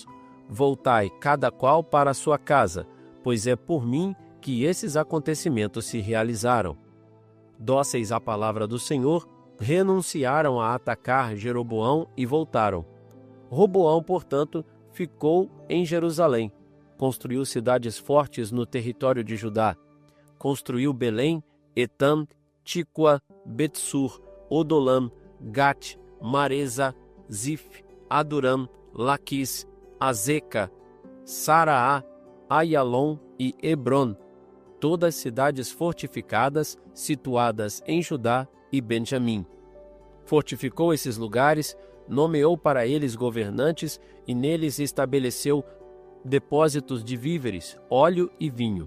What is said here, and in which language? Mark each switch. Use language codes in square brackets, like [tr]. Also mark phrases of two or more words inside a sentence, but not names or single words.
[pt] Voltai, cada qual para a sua casa, pois é por mim que esses acontecimentos se realizaram. Dóceis à palavra do Senhor, renunciaram a atacar Jeroboão e voltaram. Roboão, portanto, ficou em Jerusalém. Construiu cidades fortes no território de Judá. Construiu Belém, Etam, Tíqua, Betsur, Odolam, Gat, Maresa, Zif, Aduram, Laquis, Azeca, Saraá, Aialon e Hebron, todas cidades fortificadas, situadas em Judá e Benjamim. Fortificou esses lugares, nomeou para eles governantes e neles estabeleceu depósitos de víveres, óleo e vinho.